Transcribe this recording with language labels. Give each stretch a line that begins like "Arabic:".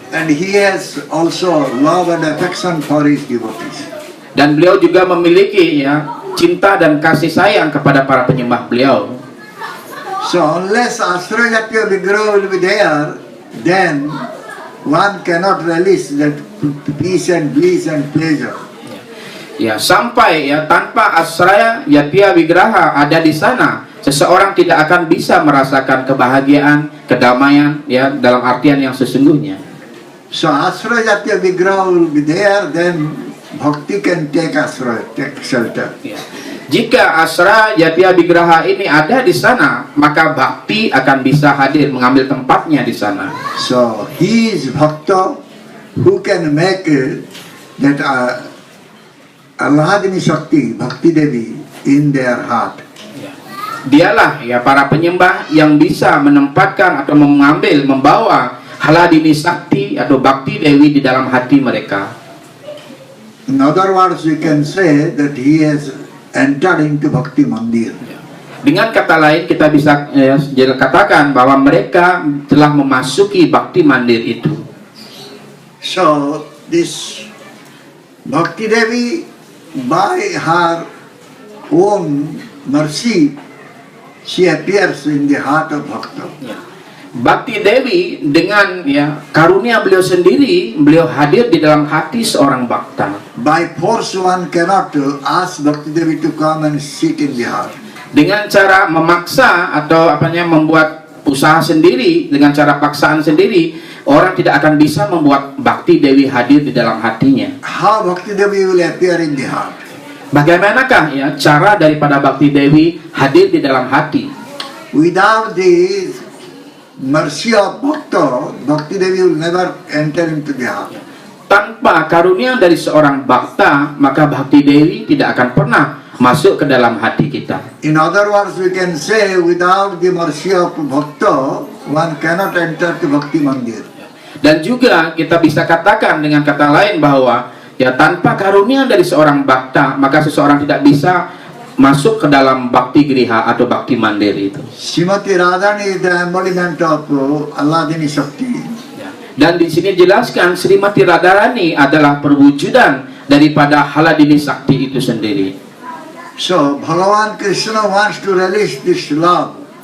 English: And he has also love and affection for his devotees.
Indonesian: Dan beliau juga memiliki cinta dan kasih sayang kepada para penyembah beliau.
English: So unless Asra Yatya Vigraha will be there, then one cannot relish that peace and bliss and pleasure.
Indonesian: Ya, sampai tanpa Asraya Yatya Wigraha ada di sana, seseorang tidak akan bisa merasakan kebahagiaan, kedamaian dalam artian yang sesungguhnya.
English: So Asra Yatya Vigraha will be there, then bhakti can take asra, take shelter. Ya.
Indonesian: Jika Asra Yatya Wigraha ini ada di sana, maka bhakti akan bisa hadir mengambil tempatnya di sana.
English: So he is bhakta who can make that Allahadini Shakti, Bhakti Devi in their heart.
Indonesian: Dialah para penyembah yang bisa menempatkan atau membawa Haladini Sakti atau Bhakti Dewi di dalam hati mereka.
English: In other words, we can say that he has entered into Bhakti Mandir.
Indonesian: Dengan kata lain kita bisa katakan bahwa mereka telah memasuki Bhakti Mandir itu.
English: So this Bhakti Devi, by her own mercy, she appears in the heart of Bhakta.
Indonesian: Bhakti Dewi dengan karunia beliau sendiri, beliau hadir di dalam hati seorang Bhakta.
English: By force one cannot ask Bhakti Devi to come and sit in the heart.
Indonesian: Dengan cara memaksa atau membuat usaha sendiri, dengan cara paksaan sendiri, orang tidak akan bisa membuat Bhakti Dewi hadir di dalam hatinya.
English: How Bhakti Devi will appear in the heart?
Indonesian: Bagaimanakah cara daripada Bhakti Dewi hadir di dalam hati?
English: Without the mercy of Bhakta, Bhakti Devi will never enter into the heart.
Indonesian: Tanpa karunia dari seorang Bhakta, maka Bhakti Dewi tidak akan pernah masuk ke dalam hati kita.
English: In other words, we can say without the mercy of Bhakta, one cannot enter to Bhakti Mandir.
Indonesian: Dan juga kita bisa katakan dengan kata lain bahwa tanpa karunia dari seorang Bhakta, maka seseorang tidak bisa masuk ke dalam Bhakti Griha atau Bhakti Mandir itu.
English: Srimati Radharani is the embodiment of Allahadini Shakti.
Indonesian: Dan di sini jelaskan Srimati Radharani adalah perwujudan daripada Haladini Sakti itu sendiri.
English: So Bhagavan Krishna wants to relish this love.